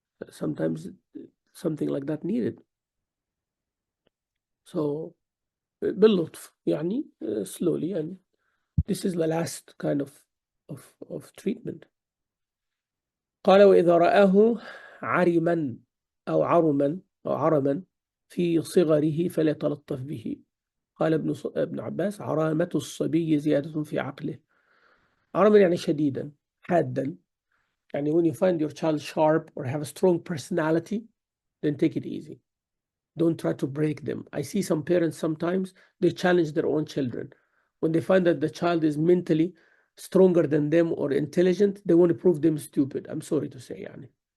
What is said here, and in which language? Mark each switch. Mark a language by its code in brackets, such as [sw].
[en] Sometimes something like that needed. So [ar] باللطف يعني [en] slowly, and this is the last kind of treatment. [ar] قال وإذا رآه عرما أو عرما في صغره فليتلطف به. قال ابن عباس عرامة الصبي زيادة في عقله. عرما يعني شديدا حادا. [en] يعني when you find your child sharp or have a strong personality, then take it easy. Don't try to break them. I see some parents sometimes, they challenge their own children. When they find that the child is mentally stronger than them or intelligent, they want to prove them stupid. I'm sorry to say, yani.